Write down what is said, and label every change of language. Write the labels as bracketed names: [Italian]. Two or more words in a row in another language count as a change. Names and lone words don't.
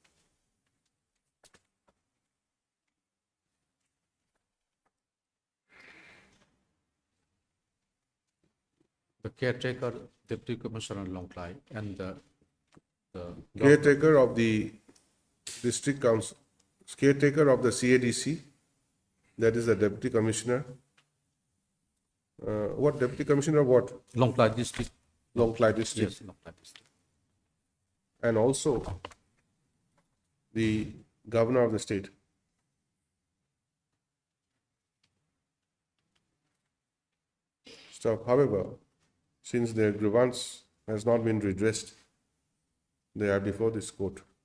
[English] The caretaker, Deputy Commissioner Longklai, and the caretaker of the district council, caretaker of the CADC, that is the deputy commissioner. What deputy commissioner of what? Longklai District. Longklai district. Yes, Longklai District. And also the governor of the state. However, since their grievance has not been redressed, they are before this court.